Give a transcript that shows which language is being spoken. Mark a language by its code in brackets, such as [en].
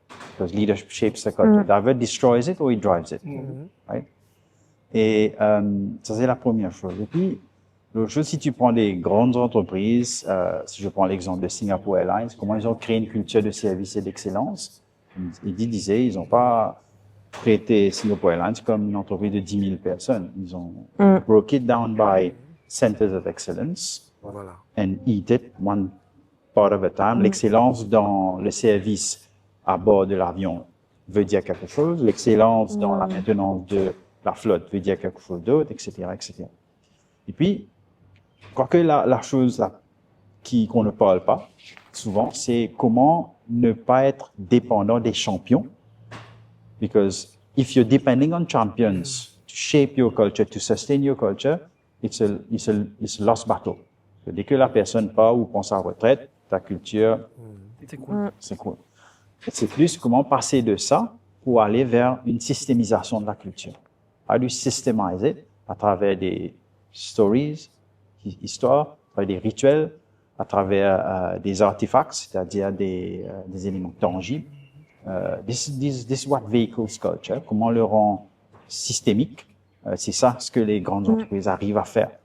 [en] Because leadership shapes the culture. It either destroys it or it drives it. Right? [fr] Et ça, c'est la première chose. Et puis, l'autre chose, si tu prends des grandes entreprises, si je prends l'exemple de Singapore Airlines, comment ils ont créé une culture de service et d'excellence. Ils disaient, ils n'ont pas traité Singapore Airlines comme une entreprise de 10 000 personnes. Ils ont [en] broke it down by centers of excellence [fr] Voilà. [en] and eat it one part of a time. [fr] L'excellence dans le service à bord de l'avion veut dire quelque chose. L'excellence dans la maintenance de la flotte veut dire quelque chose d'autre, etc., etc. Et puis, quoique la chose qu'on ne parle pas souvent, c'est comment ne pas être dépendant des champions. [en] Because if you're depending on champions to shape your culture, to sustain your culture, it's a lost battle. [fr] Dès que la personne part ou pense à la retraite, ta culture, C'est cool. c'est cool. C'est plus comment passer de ça pour aller vers une systémisation de la culture. [en] How do you systemize it [fr] à travers des stories, histoires, à travers des rituels, à travers des artefacts, c'est-à-dire des éléments tangibles. [en] This is what vehicles culture. [fr] Comment on le rend systémique. C'est ça ce que les grandes entreprises arrivent à faire.